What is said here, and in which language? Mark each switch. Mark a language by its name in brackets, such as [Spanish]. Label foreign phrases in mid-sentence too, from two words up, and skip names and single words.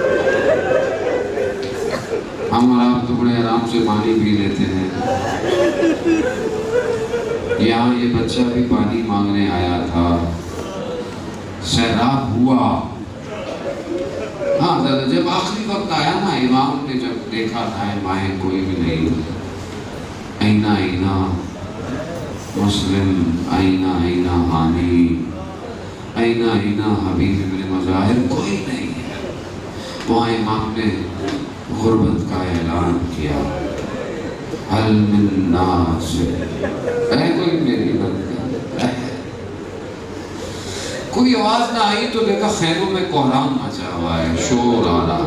[Urdu] ہم اور آپ تو بڑے آرام سے پانی پی لیتے ہیں. یہاں یہ بچہ بھی پانی مانگنے آیا تھا, سیراب ہوا. ہاں جب آخری وقت آیا نا, امام نے جب دیکھا تھا مائیں کوئی بھی نہیں, [Arabic] اینا اینا مسلم, اینا اینا حانی, اینا اینا حبیب ابن مظاہر, [Urdu] کوئی نہیں ہے. وہاں امام نے غربت کا اعلان کیا, [Arabic] حل من ناصر, [Urdu] اے کوئی میری مدد. کوئی آواز نہ آئی تو دیکھا خیموں میں کوہرام مچا ہوا ہے, شور آ رہا.